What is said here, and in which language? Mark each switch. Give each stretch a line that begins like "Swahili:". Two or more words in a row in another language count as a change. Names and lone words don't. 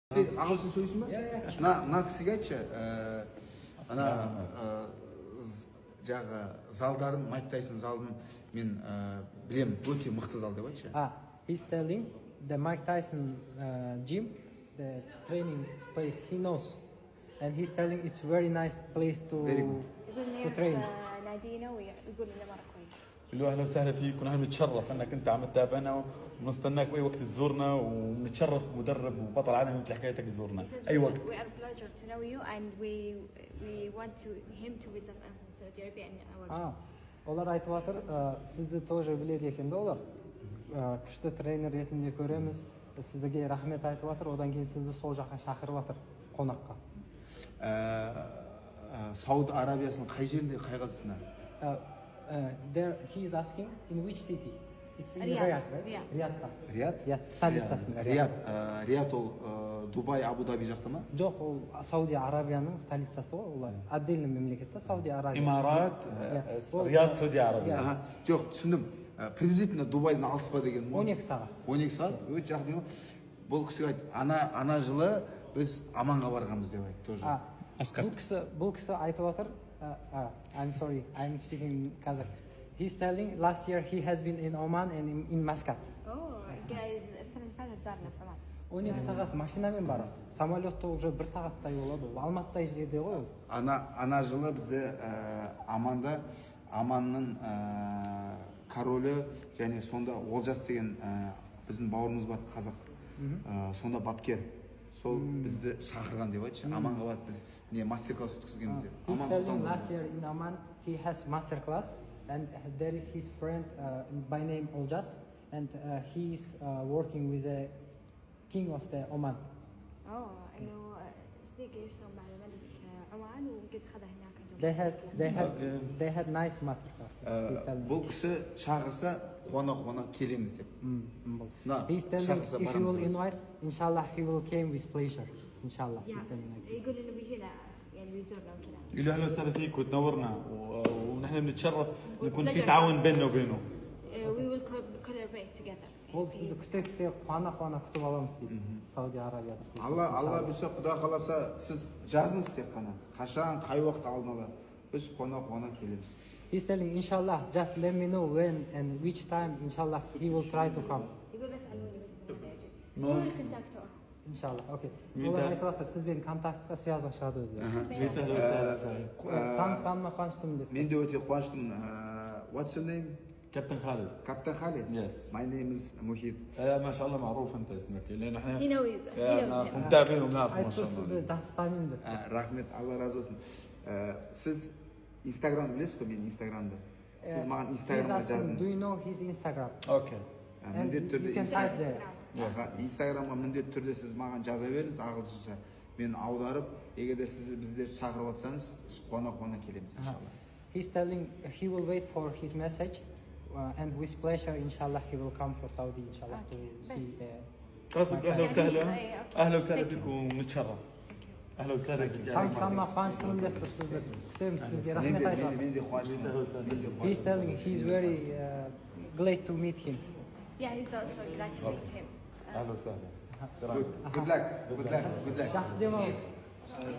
Kazakh: ағылшын сөйлейсің ба? мына кісіге айтшы, ана жағы залдарын, Майк Тайсон залын мен білем, өте мықты зал деп айтшы.
English: He's telling the Mike Tyson gym, the training place he knows, and he's telling it's very nice place to train.
Arabic: نادينا ويقول لنا مرة كويس. له اهلا وسهلا فيك ونحن بنتشرف انك انت عم تتابعنا ونستناك باي وقت تزورنا ونتشرف مدرب وبطل عالمي مثل حكايتك تزورنا اي وقت.
English: We are pleasure to know you and we want him to visit us in Saudi Arabia in our.
Kazakh: Олар айтып жатыр, сізді тоже біледі екен де олар. Күшті тренер ретінде көреміз. Сізге рахмет айтып жатыр, одан кейін сізді сол жаққа шақырып жатыр қонаққа. Сауд Арабиясының қай жерінде, қай қаласында?
English: There he is asking in which city? It's in Riyadh, right? Riyadh'ta. Riyadh? Yeah,
Kazakh: столицасында. Riyadh ол Дубай, Абу-Даби жақта ма? Жоқ, ол Саудия Арабияның столицасы ғой, олар. Отдельный мемлекет та Саудия Арабия. Имарат, Рияд, Саудия Арабия. Жоқ, түсіндім. Приблизительно Дубайдан алыс па деген. 12 сағат. 12 сағат? Өте жақын деймін. Бұл кісіге айтты, ана жылы біз Аманға барғанбыз деп айтты тоже. Бұл кісі айтып жатыр,
English: I'm sorry, I'm speaking Kazakh. He's telling last year he has been in Oman and in Muscat.
Arabic: السنة اللي فاتت زارنا في عمان.
Kazakh: 12 сағат машинамен барасыз. Самолетта уже 1 сағаттай болады. Ол Алматыдай жерде ғой ол. Ана жылы бізде Аманда Аманның королі және сонда Олжас деген біздің бауырымыз бар, қазақ. Сонда бапкер. Сол бізді шақырған деп айтшы. Аманға барып біз не мастер-класс өткізгенбіз деп.
English: He's telling last year in Oman he has master class and there is his friend by name Oljas and he is working with a king of the Oman.
Arabic: إنه صديقي يشتغل مع الملك عمان وقد خذها هناك.
English: They had nice master class.
Kazakh: Бұл кісі шақырса қуана келеміз деп.
English: He's telling if you will invite, inshallah he will came with pleasure. Inshallah.
Arabic: يقول إنه بيجينا يعني بيزورنا وكذا. له اهلا وسهلا فيك وتنورنا ونحن بنتشرف نكون في تعاون بيننا وبينه.
English: We will collaborate together.
Kazakh: Ол сізді күте қуана күтіп аламыз дейді Сауди Арабияда. Алла бұйырса, Құда қаласа, сіз жазыңыз тек қана. Қашан, қай уақыт алдын ала. Біз қуана келеміз.
English: He's telling inshallah just let me know when and which time inshallah he will try to come.
Arabic: يقول بس علموني متى
English: We will contact her. Inshallah. Okay.
Kazakh: Олар айтып жатыр, сізбен контактқа связға шығады өздері. Танысқаныма қуаныштымын деп. Мен де өте қуаныштымын.
English: What's your name?
Arabic: كابتن خالد. كابتن خالد.
English: Yes. My name is محيط.
Arabic: ما شاء الله معروف انت اسمك لانه احنا
English: He knows.
Arabic: متابعين ونعرف ما شاء
Kazakh: Айтты
Arabic: الله.
Kazakh: сізді жақсы танимын деп. Рахмет, Алла разы болсын. Сіз Инстаграмды білесіз ғой, мен Инстаграмды. Сіз маған Инстаграмға жазыңыз.
English: Do you know his Instagram?
Arabic: اوكي.
Kazakh: Міндетті түрде
English: You can type there.
Kazakh: Инстаграмға міндетті түрде сіз маған жаза беріңіз ағылшынша. Мен аударып, егер де сіз біздер шақырып жатсаңыз, қуана келеміз иншалла.
English: He's telling he will wait for his message and with pleasure inshallah he will come for Saudi inshallah to see the.
Arabic: اهلا وسهلا بكم ونتشرف. اهلا وسهلا بك.
Kazakh: Танысқаныма қуаныштымын деп тұр сізді. Күтеміз сізге рахмет айтамын. Мен де қуаныштымын.
English: He's telling he's very glad to meet him. Yeah, he's also glad to meet him.
Arabic: اهلا وسهلا.
English: Good luck.
Kazakh: Жақсы демалыңыз.